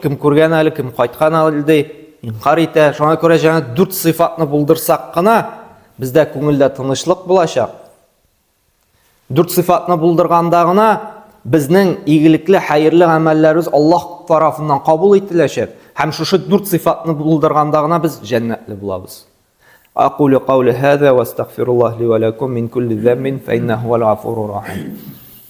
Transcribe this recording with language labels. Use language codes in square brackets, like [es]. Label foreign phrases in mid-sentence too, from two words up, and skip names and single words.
[tt] Кем күргән әле, кем кайткан әле, инкар итә. Шуңа күрә җәнә 4 сыйфатны булдырсак кына, бездә күңелдә тынычлык булачак. 4 сыйфатны булдырганда гына безнең игелекле, хәерле гамәлләребез Аллаһ тарафыннан кабул ителәчәк. Һәм шушы 4 сыйфатны булдырганда гына без җәннәтле булабыз. [ar] أقول قولي هذا وأستغفر الله لي ولكم من كل ذنب فإنه الغفور الرحيم.